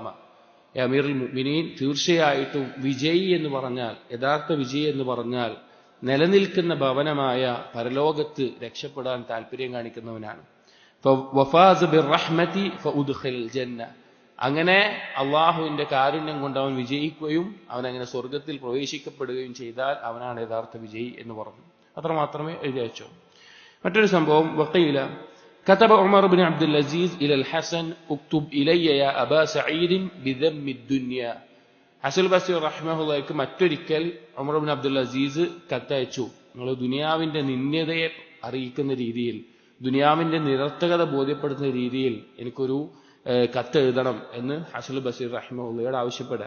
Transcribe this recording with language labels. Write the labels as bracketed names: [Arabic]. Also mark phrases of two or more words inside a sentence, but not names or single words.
[Arabic] يا أمير المؤمنين, [Malayalam] തീർച്ചയായിട്ടും വിജയി എന്ന് പറഞ്ഞാൽ, യഥാർത്ഥ വിജയി എന്ന് പറഞ്ഞാൽ നിലനിൽക്കുന്ന ഭവനമായ പരലോകത്ത് രക്ഷപ്പെടാൻ താല്പര്യം കാണിക്കുന്നവനാണ്. [Arabic] وفاز بالرحمة فأدخل الجنة. [Malayalam] അങ്ങനെ അള്ളാഹുവിന്റെ കാരുണ്യം കൊണ്ട് അവൻ വിജയിക്കുകയും അവനങ്ങനെ സ്വർഗത്തിൽ പ്രവേശിക്കപ്പെടുകയും ചെയ്താൽ അവനാണ് യഥാർത്ഥ വിജയി എന്ന് പറഞ്ഞു. അത്ര മാത്രമേ എഴുതി അയച്ചോ. മറ്റൊരു സംഭവം, [Arabic] وقيل كتب عمر بن عبد العزيز إلى الحسن اكتب إلي يا أبا سعيد بذم الدنيا. [Malayalam] ഹസൻ ബസ്രി റഹ്മഹുള്ളാഹിക്ക് മറ്റൊരിക്കൽ ഉമർ ഇബ്നു അബ്ദുൽ അസീസ് കത്തയച്ചു, നിങ്ങൾ ദുനിയാവിന്റെ നിന്ദ്യതയെ അറിയിക്കുന്ന രീതിയിൽ, ദുനിയാവിന്റെ നിരർത്ഥകത ബോധ്യപ്പെടുത്തുന്ന രീതിയിൽ എനിക്കൊരു കത്ത് എഴുതണം എന്ന് ഹസൻ ബസ്രി റഹ്മഹുള്ളയോട് ആവശ്യപ്പെടുക.